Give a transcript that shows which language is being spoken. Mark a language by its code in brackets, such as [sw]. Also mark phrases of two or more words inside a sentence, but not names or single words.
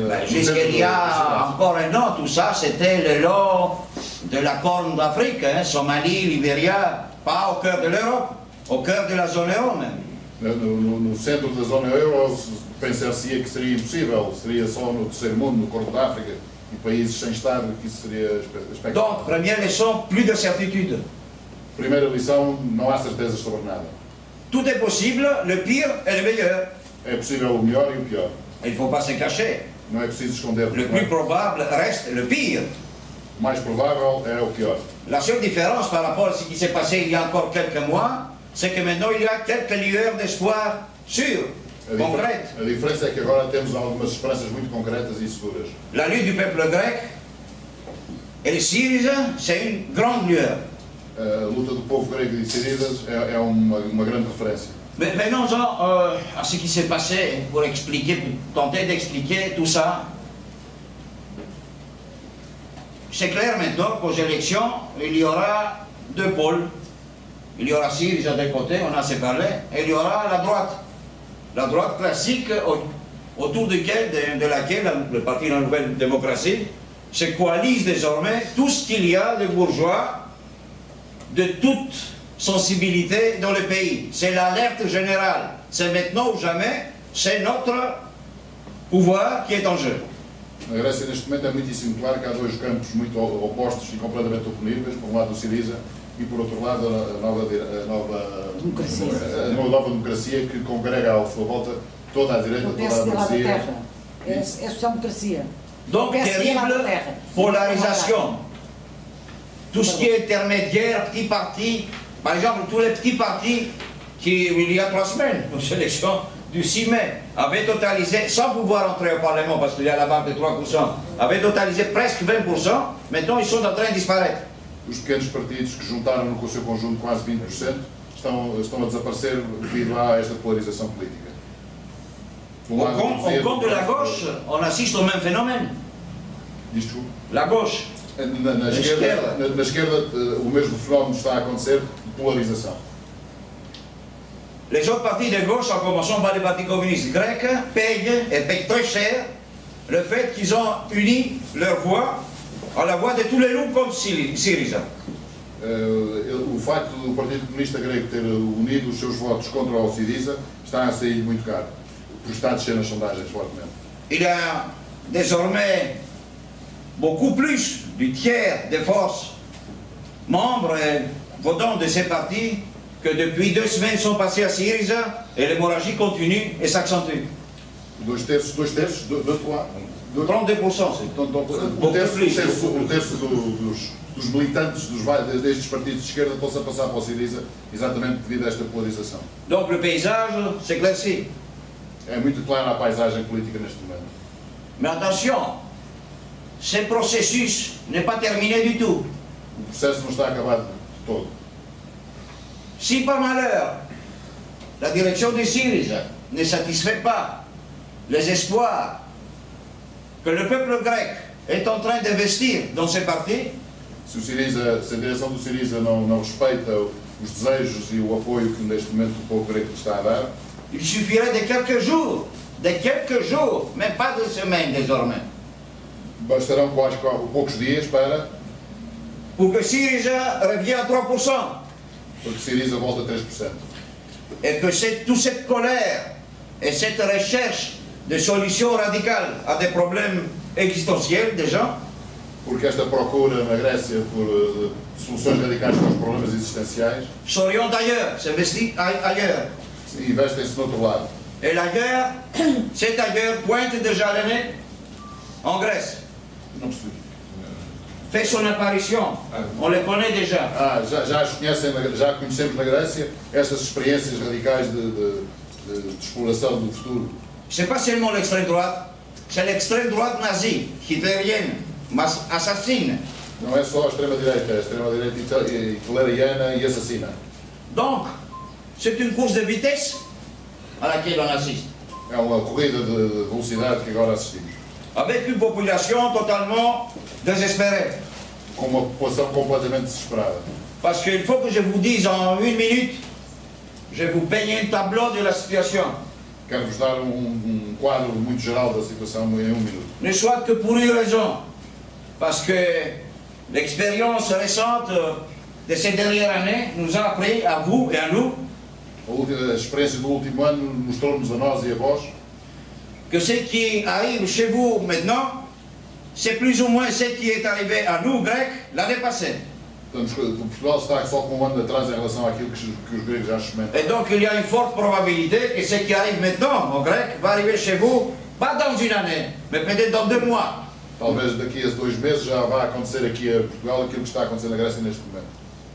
[fr] Jusqu'il y a encore un an, tout ça, c'était le long de la Corne d'Afrique, hein, Somalie, Libéria, pas au cœur de l'Europe, au cœur de la zone euro même. [pt] No centro da zona euro, pensar-se-ia que seria impossível, seria só no terceiro mundo, no Corno da África, e países sem Estado, que isso seria expectável. [fr] Donc, première leçon, plus de certitude. [pt] Primeira lição, não há certezas sobre nada. [fr] Tout est possible, le pire et le meilleur. [pt] É possível o melhor e o pior. [fr] Il ne faut pas se cacher. [pt] Não é preciso esconder. [fr] Le plus probable reste le pire. [pt] O mais provável é o pior. [fr] La seule différence par rapport à ce qui s'est passé il y a encore quelques mois, c'est que maintenant il y a quelques lueurs d'espoir sûres, concrètes. [pt] A diferença é que agora temos algumas esperanças muito concretas e seguras. [fr] La lutte du peuple grec et le Syriza, c'est une grande lueur. [pt] A luta do povo grego e de Sírias é uma grande referência. [fr] Mais venons-en à ce qui s'est passé pour expliquer, pour tenter d'expliquer tout ça. C'est clair maintenant qu'aux élections, il y aura deux pôles. Il y aura Syriza d'un côté, on a assez parlé, et il y aura la droite. La droite classique autour de laquelle le parti de la Nouvelle Démocratie se coalise désormais tout ce qu'il y a de bourgeois de toute sensibilité dans le pays. C'est l'alerte générale. C'est maintenant ou jamais, c'est notre pouvoir qui est en jeu. [pt] Na Grécia, neste momento, é muitíssimo claro que há dois campos muito opostos e completamente oponíveis. Por um lado, o Syriza e, por outro lado, a nova democracia que congrega à sua volta toda a direita, toda a democracia. É social-democracia. [fr] Donc, terrible polarisation. Tout ce qui est intermédiaire, petits partis, par exemple, tous les petits partis qui, il y a 3 semaines, aux élections du 6 mai, avaient totalisé, sans pouvoir entrer au Parlement, parce qu'il y a la barre de 3%, avaient totalisé presque 20%, maintenant ils sont en train de disparaître. [pt] Os pequenos partidos que juntaram no seu conjunto quase 20% estão a desaparecer devido a esta polarização política. [fr] Au compte de la gauche, on assiste au même phénomène. [pt] Isto, [fr] La gauche. [pt] na esquerda, o mesmo fenómeno está a acontecer de polarização. [fr] Les autres partis de gauche, en commençant par les partis communistes grecs, payent très cher le fait qu'ils ont uni leur voix à la voix de tous les loups comme Syriza. [pt] O facto do Partido Comunista Grego ter unido os seus votos contra o Syriza está a sair muito caro, porque está a descer nas sondagens fortemente. [fr] Il y a désormais beaucoup plus du tiers des forces membres et votants de ces partis que depuis 2 semaines sont passés à Syriza et l'hémorragie continue et s'accentue. [pt] 2 terços, 2 terços, [fr] 32%, c'est [pt] um terço dos militantes destes partidos de esquerda estão-se a passar para o Syriza exatamente devido a esta polarização. [fr] Donc le paysage s'éclaircit. [pt] É muito clara a paisagem política neste momento. [fr] Mais attention, ce processus n'est pas terminé du tout. [pt] O processo não está acabado de todo. [fr] Si par malheur, la direction de Syriza ne satisfait pas les espoirs que le peuple grec est en train d'investir dans ces partis, [pt] Se a direção do Syriza não respeita os desejos e o apoio que neste momento o povo grego está a dar, [fr] il suffirait de quelques jours, même pas de semaines désormais, [pt] bastarão quase poucos dias [fr] pour que Syriza revienne à 3%. [pt] porque Syriza volta a 3%. [fr] Et que toute cette colère et cette recherche de solutions radicales à des problèmes existentiels des gens, [pt] Porque esta procura na Grécia por soluções radicais para os problemas existenciais [fr] s'oriente ailleurs, s'investit ailleurs. [pt] investem-se no outro lado. [fr] Et l'ailleurs, cet ailleurs pointe déjà le nez en Grèce, [pt] Não percebi. [fr] fait son apparition, on le connaît déjà. [pt] Já conhecemos na Grécia estas experiências radicais de exploração do futuro. [fr] Ce n'est pas seulement l'extrême droite, c'est l'extrême droite nazie, hitlérienne, assassine. [pt] Não é só a extrema-direita, é a extrema-direita hitleriana e assassina. [fr] Donc, c'est une course de vitesse à laquelle on assiste, [pt] É uma corrida de velocidade que agora assistimos. [fr] avec une population totalement désespérée. [pt] Com uma população completamente desesperada. [fr] Parce qu'il faut que je vous dise en 1 minute, je vais vous peigner un tableau de la situation. [pt] Quero-vos dar quadro muito geral da situação em 1 minuto. [fr] Ne soit que pour une raison, parce que l'expérience récente de ces dernières années nous a appris, à vous et à nous, [pt] A experiência do último ano mostrou-nos a nós e a vós [fr] que ce qui arrive chez vous maintenant, c'est plus ou moins ce qui est arrivé à nous, Grecs, l'année passée. [pt] portanto, Portugal está só com 1 ano atrás em relação àquilo que os gregos já experimentaram. [fr] Et donc il y a une forte probabilité que ce qui arrive maintenant aux Grecs va arriver chez vous, pas dans une année, mais peut-être dans 2 mois. [pt] Talvez daqui a 2 meses já vá acontecer aqui a Portugal aquilo que está a acontecer na Grécia neste momento.